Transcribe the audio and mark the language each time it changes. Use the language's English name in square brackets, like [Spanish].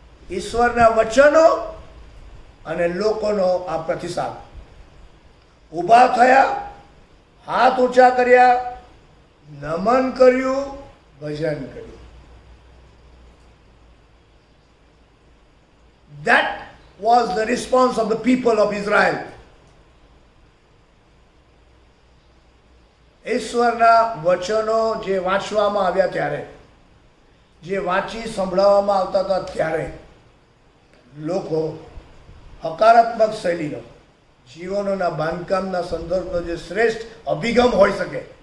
[Gujarati] ઈશ્વરના વચનો અને લોકોનો આ પ્રતિસાદ. ઊભા થયા, હાથ ઊંચા કર્યા, નમન કર્યું, ભજન કર્યું. [English] That was the response of the people of Israel. [Gujarati] ઈશ્વરના વચનો જે વાંચવામાં આવ્યા ત્યારે, જે વાંચી સંભળાવવામાં આવતા હતા ત્યારે લોકો હકારાત્મક શૈલીનો, જીવનોના બાંધકામના સંદર્ભનો જે શ્રેષ્ઠ અભિગમ હોઈ શકે